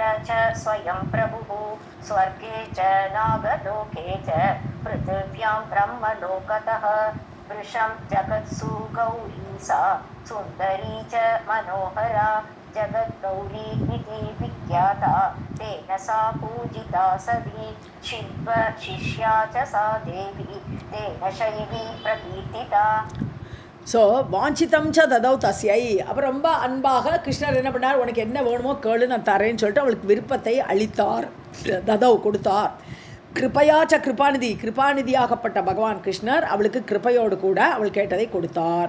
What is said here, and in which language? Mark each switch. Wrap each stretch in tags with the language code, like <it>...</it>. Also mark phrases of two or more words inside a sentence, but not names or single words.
<sa>च स्वयं प्रभुः स्वर्गे च नागलोके च पृथिव्यां ब्रह्मलोकतः वृषं जगत्सु गौरी सा सुन्दरी च मनोहरा जगद्गौरी इति विख्याता तेन सा पूजिता सती शिल्पशिष्या च सा देवी तेन शैवी प्रकीर्तिता. ஸோ वाञ्छितं च ददौ तस्यै.</sa> <ta>அப்புறம் ரொம்ப அன்பாக கிருஷ்ணர் என்ன பண்ணார், உனக்கு என்ன வேணுமோ கேளு நான் தரேன்னு சொல்லிட்டு அவளுக்கு விருப்பத்தை அளித்தார், ததௌ கொடுத்தார்.</ta> <sa>कृपया च कृपानिधिः,</sa> <ta>கிருபாநிதியாகப்பட்ட பகவான் கிருஷ்ணர் அவளுக்கு கிருபையோடு கூட அவள் கேட்டதை கொடுத்தார்.</ta>